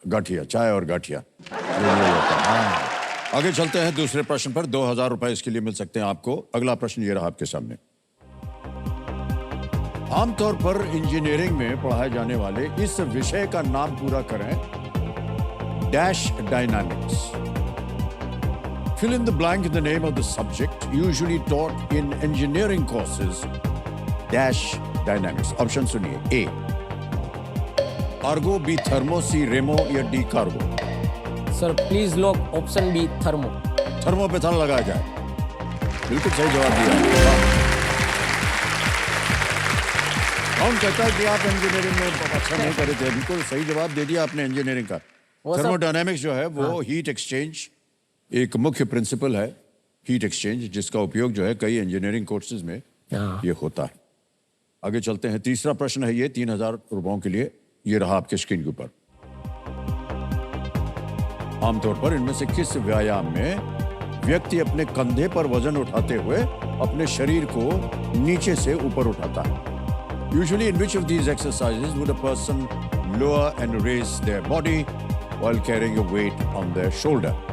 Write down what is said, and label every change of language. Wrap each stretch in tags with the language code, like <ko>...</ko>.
<hi>गाठिया, चाय और गाठिया, ये होता है। हाँ। आगे चलते हैं दूसरे प्रश्न पर। 2000 रुपए इसके लिए मिल सकते हैं आपको। अगला प्रश्न ये रहा आपके सामने। आमतौर पर इंजीनियरिंग में पढ़ाए जाने वाले इस विषय का नाम पूरा करें। Dash dynamics.</hi> <en>Fill in the blank in the name of the subject usually taught in engineering courses. Dash dynamics.</en> <hi>Option सुनिए।</hi> <en>A. Argo, B. Thermo, C. Remo या D. Cargo. Sir please lock option B thermo.</en> <hi>Thermo पे therm लगाया जाए। बिल्कुल सही जवाब दिया। कौन कहता है कि आप इंजीनियरिंग में अच्छा नहीं करे थे? बिल्कुल सही जवाब दे दिया आपने इंजीनियरिंग का। थर्मोडायनेमिक्स जो है वो हीट एक्सचेंज एक मुख्य प्रिंसिपल है, हीट एक्सचेंज, जिसका उपयोग जो है कई इंजीनियरिंग कोर्सेज में ये होता है। आगे चलते हैं। तीसरा प्रश्न है ये 3000 रुपयों के लिए। ये रहा आपके स्क्रीन के ऊपर। आमतौर पर इनमें से किस व्यायाम में व्यक्ति अपने कंधे पर वजन उठाते हुए अपने शरीर को नीचे से ऊपर उठाता है?</hi> <en>Usually in which of these exercises would a person lower and raise their body while carrying a weight on their shoulder?</en>